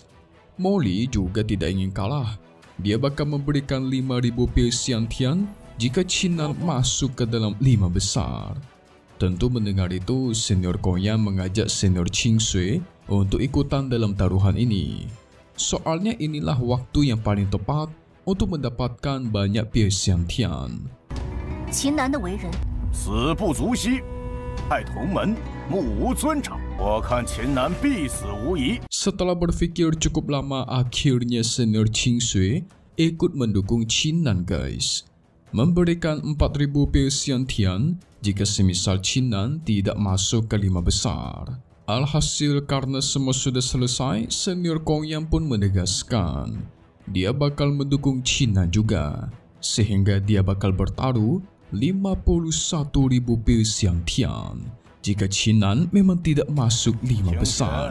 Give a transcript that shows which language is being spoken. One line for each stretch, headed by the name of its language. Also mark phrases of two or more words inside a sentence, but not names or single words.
Indonesian: Moli juga tidak ingin kalah. Dia bakal memberikan 5.000 pil Xiantian jika Qinan masuk ke dalam 5 besar. Tentu mendengar itu, senior Konya mengajak senior Qing Sui untuk ikutan dalam taruhan ini. Soalnya inilah waktu yang paling tepat untuk mendapatkan banyak pil Xiantian.
Chinese: 秦南的为人，死不足惜，害同门，目无尊长。我看秦南必死无疑。
Indonesian: Setelah berpikir cukup lama, akhirnya senior Qing Sui ikut mendukung Qinan guys. Memberikan 4.000 pil Xiantian jika semisal Qinan tidak masuk ke 5 besar. Alhasil karena semua sudah selesai, senior Kong Yang pun menegaskan dia bakal mendukung Qinan juga, sehingga dia bakal bertaruh 51.000 pil Xiantian jika Qinan memang tidak masuk 5 besar.